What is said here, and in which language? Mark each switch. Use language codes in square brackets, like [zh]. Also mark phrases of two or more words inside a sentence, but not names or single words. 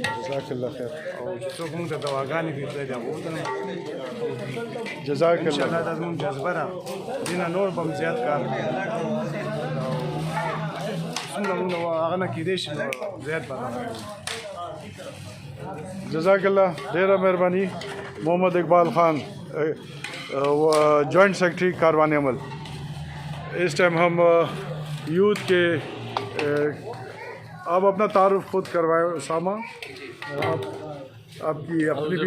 [ar] جزاک الله خیر. [ps] او چې څوک موږ ته دواګانې کوي خدای دې هغو ته هم [ar] جزاک الله [ps] انشاءالله دا زموږ جذبه ده، دې نه نور به هم زیات کار کوو او څومره موږ هغه نه کېدی شي نو زیات به هغه کوو. [ar] جزاک اللہ. [ps] ډیره مہربانی. [ur] محمد اقبال خان [en] joint secretary [ur] کاروان عمل. اس ٹائم ہم یوتھ کے آپ اپنا تعارف خود کروائیں. اسامہ آپ کی اپنی بھی.